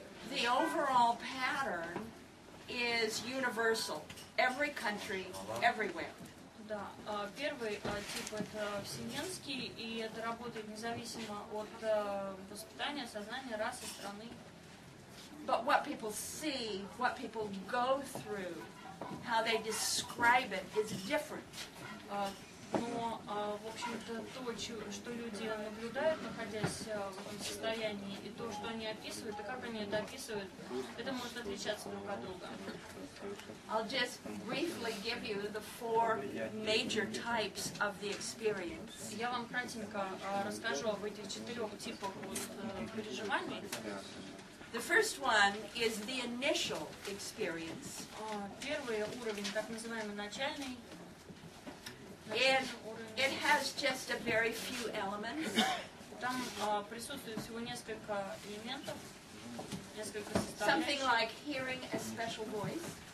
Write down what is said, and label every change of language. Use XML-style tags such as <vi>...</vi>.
<en>The overall pattern is universal. Every country, everywhere.</en> <ru>Да, первый тип это вселенский, и это работает независимо от воспитания, сознания, расы, страны.</ru> <en>But what people see, what people go through, how they describe it is different.</en> <ru>Но, в общем-то, то, что люди наблюдают, находясь в этом состоянии, и то, что они описывают, и как они это описывают, это может отличаться друг от друга.</ru> <en>I'll just briefly give you the 4 major types of the experience.</en> <ru>Я вам кратенько расскажу об этих 4 типах переживаний.</ru> <en>The first one is the initial experience.</en> <ru>Первый уровень, так называемый начальный.</ru> <en>It has just a very few elements.</en> <ru>Там присутствует всего несколько элементов, несколько</ru> <en>Something</en> <ru>составляющих.</ru> <en>like hearing a special voice.</en>